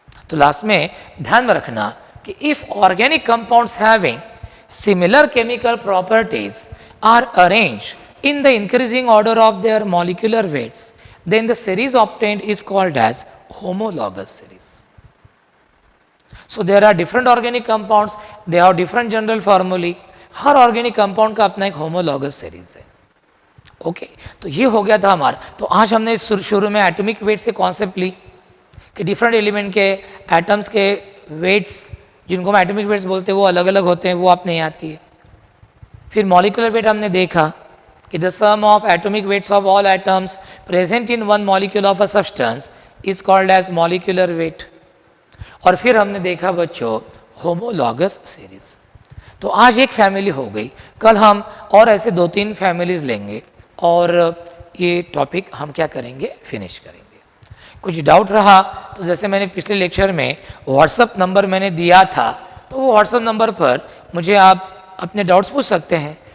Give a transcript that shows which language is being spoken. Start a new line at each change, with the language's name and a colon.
English: तो लास्ट में ध्यान में रखना कि if organic compounds having similar chemical properties are arranged in the increasing order of their molecular weights, then the series obtained is called as homologous series. So there are different organic compounds, they have different general formulae.
Hindi: हर organic compound का अपना एक homologous series है। Okay, तो ये हो गया था हमारा। तो आज हमने शुरू में एटॉमिक वेट से कॉन्सेप्ट ली कि डिफरेंट एलिमेंट के एटम्स के वेट्स, जिनको हम एटॉमिक वेट्स बोलते हैं, वो अलग अलग होते हैं, वो आपने याद किए। फिर मॉलिक्यूलर वेट हमने देखा कि
English: the sum of atomic weights of all atoms present in one molecule of a substance is called as molecular weight।
Hindi: और फिर हमने देखा बच्चों होमोलॉगस सीरीज। तो आज एक फैमिली हो गई, कल हम और ऐसे 2-3 फैमिलीज लेंगे और ये टॉपिक हम क्या करेंगे? फिनिश करेंगे। कुछ डाउट रहा तो जैसे मैंने पिछले लेक्चर में व्हाट्सअप नंबर मैंने दिया था, तो वो व्हाट्सअप नंबर पर मुझे आप अपने डाउट्स पूछ सकते हैं।